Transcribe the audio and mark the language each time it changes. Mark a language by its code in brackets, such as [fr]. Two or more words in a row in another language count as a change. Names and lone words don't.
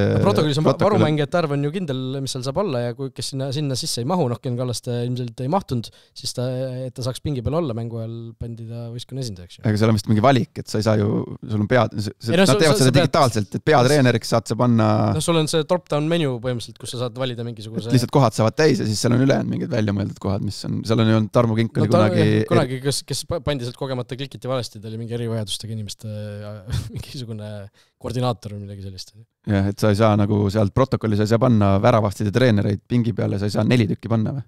[et] Protokollis on varumängijate arv on ju kindel, mis seal saab olla ja kui kes sinna sisse ei mahu, Ken Kallaste ilmselt ei mahtunud, siis et ta saaks pingi peal olla mängu ajal pandi ta võistkonna esindajaks. Aga seal on vist mingi valik, et sa ei saa ju, sul on nad teevad seda digitaalselt, et peatreeneriks saad sa panna... No sul on see [en] drop-down menu [et] põhimõtteliselt, kus sa saad valida mingisuguse... Lihtsalt kohad saavad täis ja siis seal on ülejäänud mingid väljamõeldud kohad, mis on... Seal on ju Tarmo Kink oli kunagi, kes pandi sealt kogemata klikiti valesti, ta oli mingi erivajadustega inimeste mingisugune koordinaator või midagi sellist. Jah, et sa ei saa nagu sealt protokolli, sa ei saa panna väravahtide treenereid pingi peale, sa ei saa 4 tükki panna või?